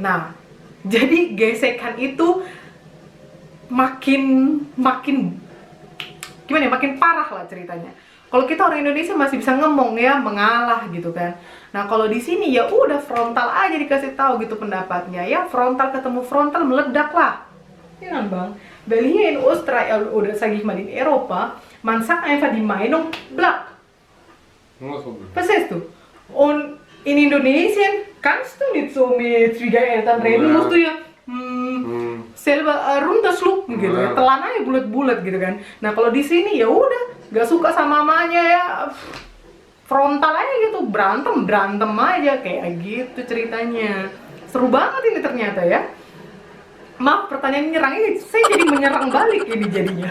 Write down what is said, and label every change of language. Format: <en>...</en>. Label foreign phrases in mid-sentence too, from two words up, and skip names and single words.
<id>Nah, jadi gesekan itu makin gimana ya, makin parah lah ceritanya. Kalau kita orang Indonesia masih bisa ngomong ya, mengalah gitu kan. Nah, kalau di sini ya udah frontal aja dikasih tahu gitu pendapatnya. Ya frontal ketemu frontal meledak lah.</id> <de>Ja, Bang. Weil hier in Oostenrijk oder sage ich mal in Europa, man sagt einfach die Meinung blatt. Verstehst du? Und in Indonesien kannst du nicht so mit Schwiegereltern reden, musst du ja selber runterschlucken</de> <id>gitu ya, telan aja bulat-bulat gitu kan. Nah kalau di sini ya udah, gak suka sama mamanya ya frontal aja gitu, berantem aja kayak gitu ceritanya. Seru banget ini ternyata ya. Maaf pertanyaan nyerang ini, saya jadi menyerang balik ini jadinya.</id>